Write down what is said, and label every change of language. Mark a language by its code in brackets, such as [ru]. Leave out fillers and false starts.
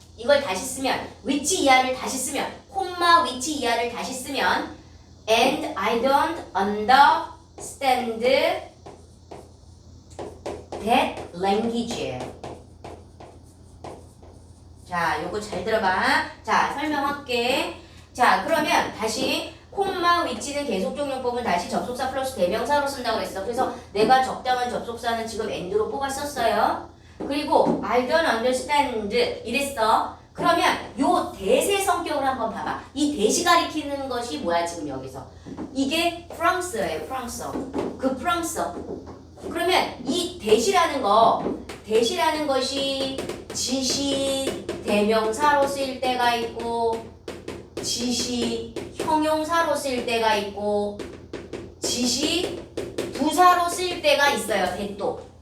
[ko] 이걸 다시 쓰면 위치 이하를 다시 쓰면 콤마 위치 이하를 다시 쓰면 [en] and I don't understand that language. [ko] 자, 요거 잘 들어봐. 자, 설명할게. 자, 그러면 다시 콤마 위치는 계속적 용법은 다시 접속사 플러스 대명사로 쓴다고 그랬어. 그래서 내가 적당한 접속사는 지금 and로 뽑았었어요. 그리고 [en] I don't understand [ko] 이랬어. 그러면 요 대세 성격을 한번 봐봐. 이 대시 가리키는 것이 뭐야 지금 여기서? 이게 프랑스어예요. 프랑스어. 그 프랑스어. 그러면 이 대시라는 것이 지시 대명사로 쓰일 때가 있고 지시 형용사로 쓰일 때가 있고 지시 부사로 쓰일 때가 있어요. 대또.